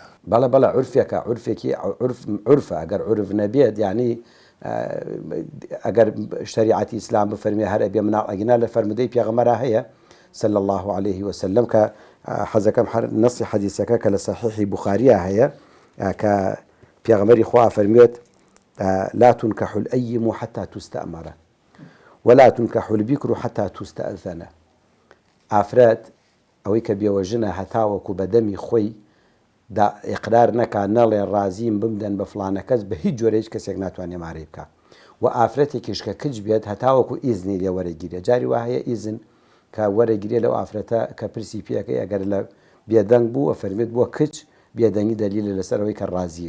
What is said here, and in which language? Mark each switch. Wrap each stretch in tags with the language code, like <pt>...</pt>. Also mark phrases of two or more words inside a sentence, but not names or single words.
<ckb>بەڵێ عورفێکە عورفێکی عورفە ئەگەر عورف نەبێت یعنی ئەگەر شریعەتی ئیسلام بفەرمێ هەر ئەبێ مناڵ ئەگینا لە فەرمودەی پێغەمبەرە هەیە</ckb> <ar>صلی الله عليه وسلم</ar> <ckb>کە حەزەکەم نەسی حەدیثەکە کە لە صحیحی بوخاریە هەیە کە پێغەمبەری خوا فەرمووێت</ckb> <ar>لا تنكح الأيم حتى تستأمر ولا تنكح البكر حتى تستأذن.</ar> <ckb>ئافرەت ئەوەی کە بێوەژنە هەتاوەکو بە دەمی خۆی دا ئیقرار نەکا نەڵێ ڕازیم بمدەن بە فڵانە کەس بە هیچ جۆرە هیچ کەسێک ناتوانێ مارەی بکە. و ئافرەتێکیش کە کچ بێت هەتاوەکو ئیزنی لێ وەرەگیرێ. جاری وا هەیە ئیزن کە وەرەگیرێ لەو ئافرەتە کە پرسی پێەکەی ئەگەر لە بێدەنگ بوو ئەفەرمێت بۆ کچ بێدەنگی دەلیلە لەسەرەوەی کە ڕازیە.</ckb>